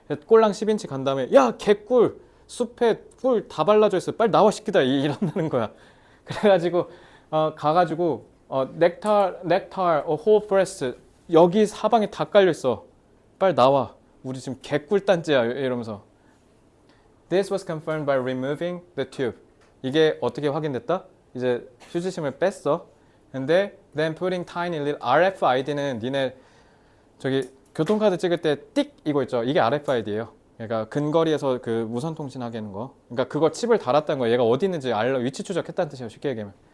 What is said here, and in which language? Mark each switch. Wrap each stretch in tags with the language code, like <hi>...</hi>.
<ko>꼴랑 10인치 간 다음에 야 개꿀 숲에 꿀 다 발라져 있어. 빨리 나와 시키다 이런다는 거야. 그래가지고 가가지고 넥tar</ko> <en>whole forest</en> <ko>여기 사방에 다 깔려 있어. 빨리 나와. 우리 지금 개꿀단지야 이러면서.</ko> <en>This was confirmed by removing the tube.</en> <ko>이게 어떻게 확인됐다? 이제 휴지심을 뺐어. 근데</ko> <en>then putting tiny little</en> <ko>RFID는 니네 저기 교통카드 찍을 때 띡 이거 있죠. 이게 RFID예요. 그러니까 근거리에서 그 무선 통신하게 하는 거. 그러니까 그거 칩을 달았다는 거야. 얘가 어디 있는지 알려 위치 추적했다는 뜻이에요. 쉽게 얘기하면.</ko>